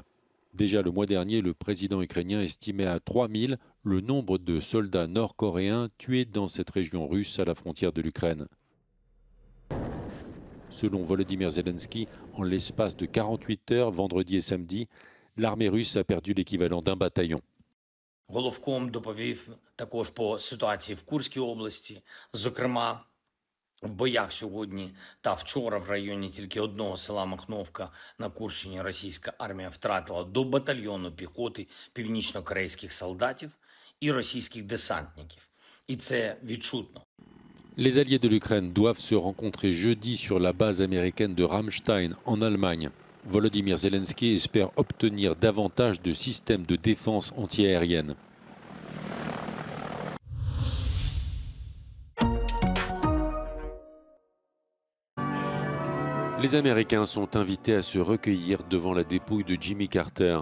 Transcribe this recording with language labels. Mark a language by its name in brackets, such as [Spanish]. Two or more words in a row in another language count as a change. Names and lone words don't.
[French] Déjà le mois dernier, le président ukrainien estimait à 3000 le nombre de soldats nord-coréens tués dans cette région russe à la frontière de l'Ukraine. Selon Volodymyr Zelensky, en l'espace de 48 heures, vendredi et samedi, l'armée russe a perdu l'équivalent d'un bataillon. [Ukrainian] Головком доповів також по ситуації в Курській області, зокрема, в боях сьогодні та вчора в районі тільки одного села Махновка на Курщині російська армія втратила до батальйону піхоти північно-корейських солдатів і російських десантників. І це відчутно. [French] Les alliés de l'Ukraine doivent se rencontrer jeudi sur la base américaine de Ramstein, en Allemagne. Volodymyr Zelensky espère obtenir davantage de systèmes de défense antiaérienne. Les Américains sont invités à se recueillir devant la dépouille de Jimmy Carter.